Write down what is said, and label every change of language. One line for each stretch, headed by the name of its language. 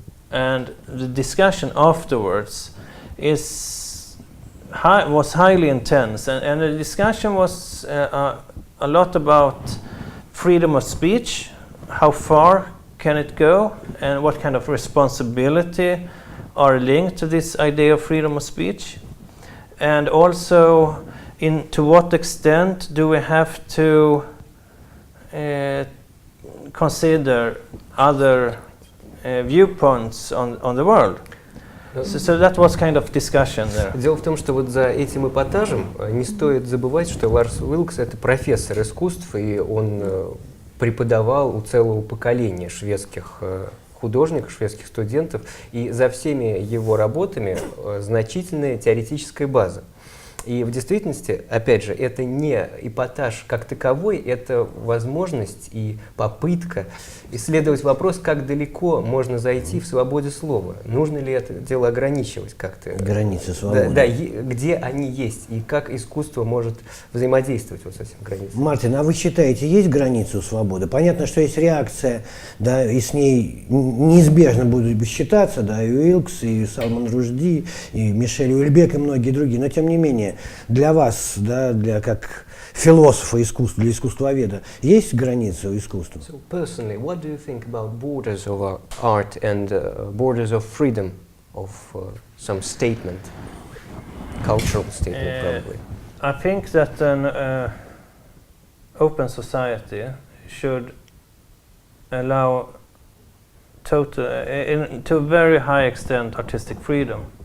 English: And the discussion afterwards was highly intense, and the discussion was a lot about freedom of speech, how far can it go, and what kind of responsibility are linked to this idea of freedom of speech, and also to what extent do we have to consider other viewpoints on the world. So that was kind of discussion there.
Russian: Дело в том, что вот за этим эпатажем не стоит забывать, что Ларс Вилкс — это профессор искусств, и он преподавал у целого поколения шведских художников, шведских студентов, и за всеми его работами значительная теоретическая база. И в действительности, опять же, это не эпатаж как таковой, это возможность и попытка исследовать вопрос, как далеко можно зайти в свободе слова. Нужно ли это дело ограничивать как-то? Границы свободы. Да, где они есть и как искусство может взаимодействовать вот с этим границами. Мартин, а вы считаете, есть границы у свободы? Понятно, что есть реакция, да, и с ней неизбежно будут считаться, да, и Вилкс, и Салман Ружди, и Мишель Уильбек, и многие другие, но тем не менее, для вас, да, как философа искусства, для искусствоведа, есть границы у искусства?
English: So personally, what do you think about borders of our art and borders of freedom of some statement, cultural statement probably? I think that an open society should allow to a very high extent artistic freedom.